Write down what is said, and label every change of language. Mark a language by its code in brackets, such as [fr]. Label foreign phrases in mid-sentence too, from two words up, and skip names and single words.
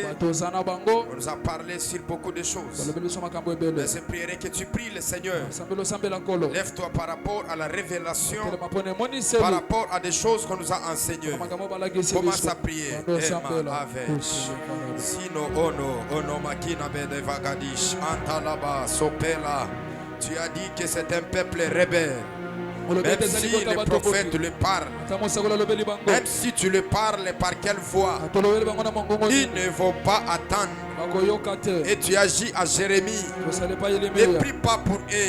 [fr] On nous a parlé sur beaucoup de choses. Mais je prierai que tu pries le Seigneur. Lève-toi par rapport à la révélation, par rapport à des choses qu'on nous a enseignées. Commence à prier. Sino ono makina bede vagadish antalaba sopela. Tu as dit que c'est un peuple rebelle. Même si les prophètes le parlent, même si tu le parles par quelle voix, ils ne vont pas attendre. Et tu agis à Jérémie. Ne prie pas pour eux.